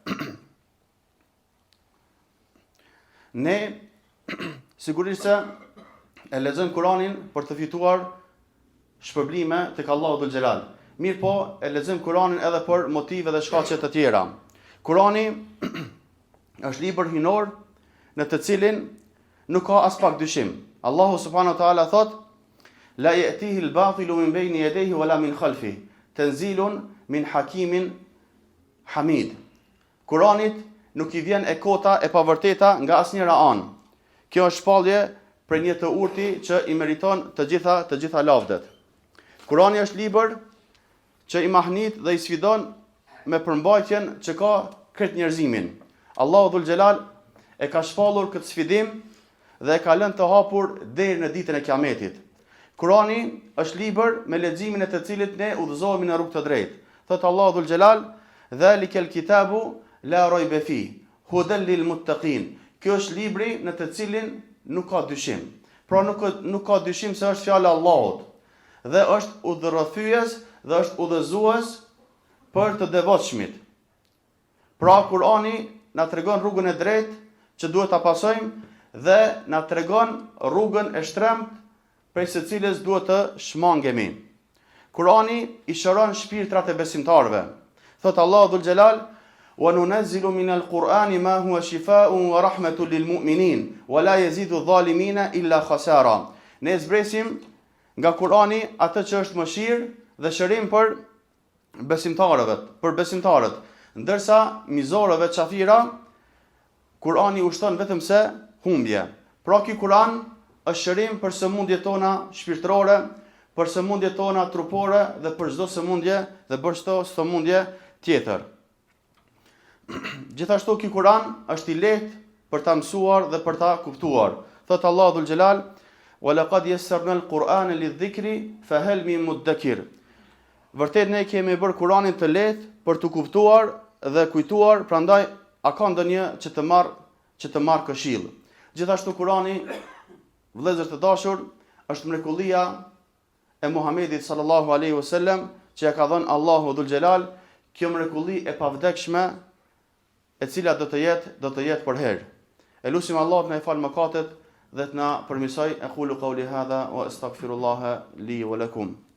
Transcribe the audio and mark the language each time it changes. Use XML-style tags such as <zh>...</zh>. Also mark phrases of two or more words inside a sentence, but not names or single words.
<sq>Ne sigurisht se e lexojmë Kur'anin për të fituar shpërblime tek Allahu</sq> <ar>ذو الجلال.</ar> <sq>Mirë po, e lexojmë Kur'anin edhe për motive dhe shkaqe të tjera. Kur'ani është libër hyjnor në të cilin nuk ka as pak dyshim. Allahu</sq> <ar>سبحانه وتعالى</ar> <sq>thot:</sq> <ar>"لا يأتيه الباطل من بين يديه ولا من خلفه تنزيل من حكيم حميد."</ar> <sq>Kur'anit nuk I vjen e kota e pavërteta nga asnjëra anë. Kjo është shpallje për një të urti që I meriton të gjitha lavdet. Kurani është libër që I mahnit dhe I sfidon me përmbajtjen që ka këtë njerëzimin. Allahu</sq> <ar>ذو الجلال</ar> <sq>e ka shpallur këtë sfidim dhe e ka lënë të hapur deri në ditën e Kiametit. Kurani është libër me leximin e të cilit ne udhëzohemi në rrugë të drejtë. Thot Allahu</sq> <ar>ذو الجلال: "ذلك الكتاب لا ريب في هدى للمتقين."</ar> <sq>Kjo është libri në të cilin nuk ka dyshim. Pra nuk ka dyshim se është fjala e Allahut dhe është udhërrëfyes dhe është udhëzues për të devotshmit. Pra Kurani na tregon rrugën e drejtë që duhet ta pasojmë dhe na tregon rrugën e shtrembët prej së cilës duhet të shmangemi. Kurani I shëron shpirtrat e besimtarëve. Thot Allahu</sq> <ar>ذو الجلال: "وننزل من القرآن ما هو شفاء ورحمة للمؤمنين ولا يزيد الظالمين إلا خسارا."</ar> <sq>Ne zbresim nga Kurani atë që është mëshirë dhe shërim për besimtarët, ndërsa mizorëve çafira Kurani ushton vetëm se humbje. Pra ky Kur'an është shërim për sëmundjet tona shpirtërore, për sëmundjet tona trupore dhe për çdo sëmundje dhe për çdo sëmundje tjetër. Gjithashtu ky Kur'an është I lehtë për ta mësuar dhe për ta kuptuar. Thot Allahu</sq> <ar>ذو الجلال: "ولقد يسرنا القرآن للذكر فهل من مدكر."</ar> <sq>Vërtet ne kemi bërë Kur'anin të lehtë për të kuptuar dhe kujtuar, prandaj a ka ndonjë që të marr këshill. Gjithashtu Kurani, vëllezër të dashur, është mrekullia e Muhamedit</sq> <ar>صلى الله عليه وسلم</ar> <sq>që ja ka dhënë Allahu</sq> <ar>ذو الجلال,</ar> <sq>kjo mrekulli e pavdekshme e cila do të jetë për herë. Elusim Allah të na fal mëkatet dhe të na përmirësoj.</sq> <ar>أقول قولي هذا وأستغفر الله لي ولكم.</ar>